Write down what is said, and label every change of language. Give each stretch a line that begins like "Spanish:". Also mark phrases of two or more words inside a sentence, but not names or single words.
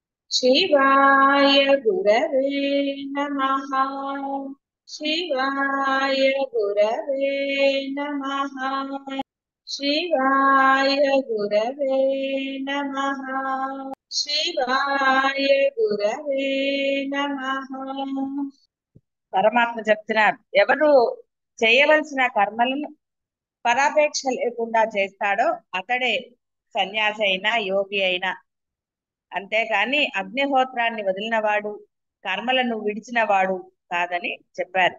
Sanskrit: शिवाय गुरवे नमः। शिवाय गुरवे नमः। शिवाय गुरवे नमः। शिवाय गुरवे नमः।
Telugu: పరమాత్మ చెప్తున్నారు, ఎవరు చేయవలసిన కర్మలను పరాపేక్ష లేకుండా చేస్తాడో అతడే సన్యాసి అయినా యోగి అయినా. అంతేకాని అగ్నిహోత్రాన్ని వదిలినవాడు, కర్మలను విడిచినవాడు కాదని చెప్పారు.